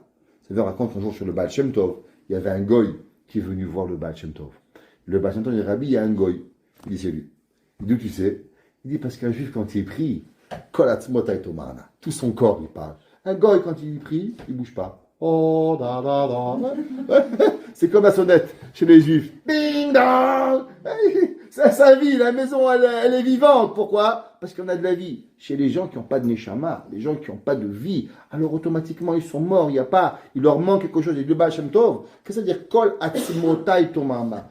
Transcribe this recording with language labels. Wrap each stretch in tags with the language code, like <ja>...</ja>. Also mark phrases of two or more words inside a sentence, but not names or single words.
<fr>Ça veut raconte un jour sur le Baal Shem Tov, il y avait un goy qui est venu voir le Baal Shem Tov. Le Baal Shem Tov, il dit, Rabbi, il y a un goy. Il dit, c'est lui. Il dit, d'où tu sais? Il dit, parce qu'un juif, quand il prie, tout son corps, il parle. Un goy, quand il prie, il ne bouge pas. Oh, da, da, da. C'est comme la sonnette chez les juifs. Bing, dong. C'est sa vie, la maison, elle est vivante. Pourquoi? Parce qu'on a de la vie. Chez les gens qui n'ont pas de neshama, les gens qui n'ont pas de vie, alors automatiquement ils sont morts, il leur manque quelque chose. Et le Baal Shem Tov, qu'est-ce que ça veut dire?</fr> <he>כל עצמותי תאמרנה.</he>